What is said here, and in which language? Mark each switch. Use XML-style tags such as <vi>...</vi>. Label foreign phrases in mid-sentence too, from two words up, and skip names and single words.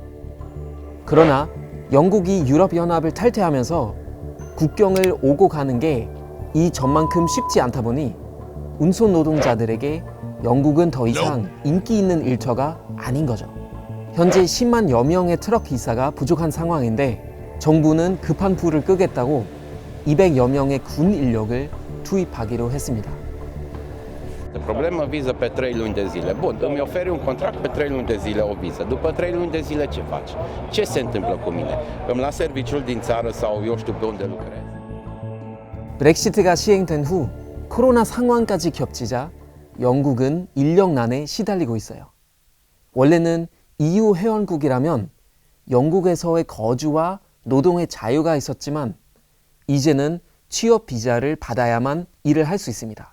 <ko>그러나 영국이 유럽연합을 탈퇴하면서 국경을 오고 가는 게 이전만큼 쉽지 않다 보니 운송 노동자들에게 영국은 더 이상 인기 있는 일터가 아닌 거죠. 현재 10만여 명의 트럭 기사가 부족한 상황인데, 정부는 급한 불을 끄겠다고 200여 명의 군 인력을 투입하기로 했습니다.</ko> <ro>Problema viză pe 3 luni de zile. Bun, îmi oferi un contract pe 3 luni de zile o viză. După 3 luni de zile ce faci? Ce se întâmplă cu mine? Îmi las serviciul din țară sau eu știu pe unde lucrez?</ro> <ko>브렉시트가 시행된 후 코로나 상황까지 겹치자 영국은 인력난에 시달리고 있어요. 원래는 EU 회원국이라면 영국에서의 거주와 노동의 자유가 있었지만, 이제는 취업 비자를 받아야만 일을 할 수 있습니다.</ko>